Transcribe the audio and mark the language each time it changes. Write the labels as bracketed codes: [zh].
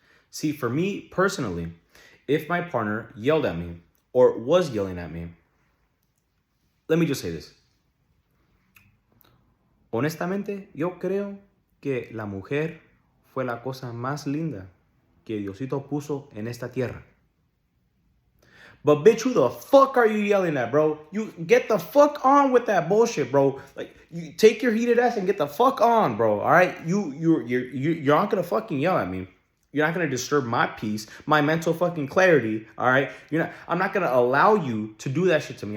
[en] See, for me personally, if my partner yelled at me or was yelling at me, let me just say this. [es] Honestamente, yo creo que la mujer fue la cosa más linda que Diosito puso en esta tierra. [en] But bitch, who the fuck are you yelling at, bro? You get the fuck on with that bullshit, bro. Like, you take your heated ass and get the fuck on, bro. All right, you're not gonna fucking yell at me. You're not gonna disturb my peace, my mental fucking clarity. All right, I'm not gonna allow you to do that shit to me.